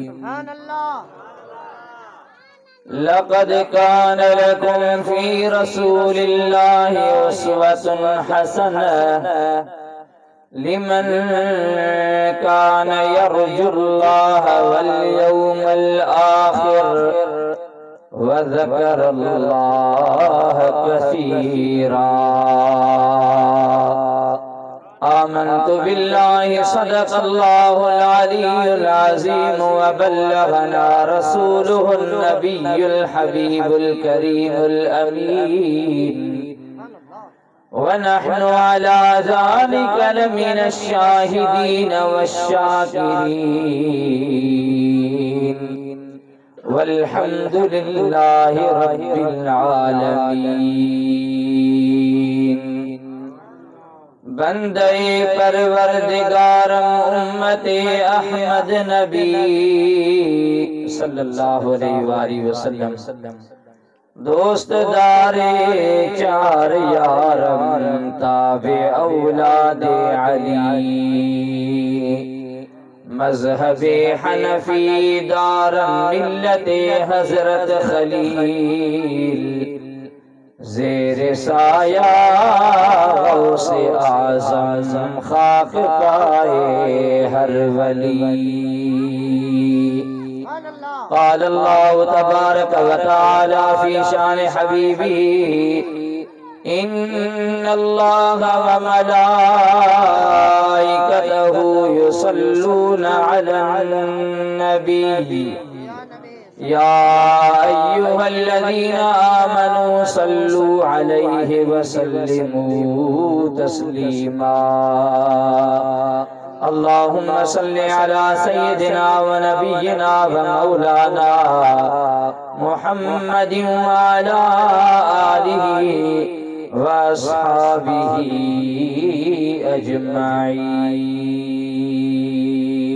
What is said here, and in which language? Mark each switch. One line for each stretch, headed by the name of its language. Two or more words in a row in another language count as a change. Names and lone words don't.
Arabic: لقد كان لكم في رسول الله أسوة حسنة لمن كان يرجو الله واليوم الآخر وذكر الله كثيرا. آمنت بالله صدق الله العلي العظيم وبلغنا رسوله النبي الحبيب الكريم الأمين ونحن على ذلك لمن الشاهدين والشاكرين والحمد لله رب العالمين.
Persian: بنده پروردگارم امت احمد نبی
Arabic: صلى الله عليه وسلم
Persian: دوستدار چار یارم تابع اولاد علی مذهب حنفی دارم ملت حضرت خلیل زیر سایه غوث اعظم خاک پای هر ولی.
Arabic: قال الله تبارك وتعالى في شأن حبيبي إن الله وملائكته يصلون على النبي يا أيها الذين آمنوا صلوا عليه وسلموا تسليما. اللهم صل على سيدنا ونبينا ومولانا محمد وعلى آله وأصحابه أجمعين.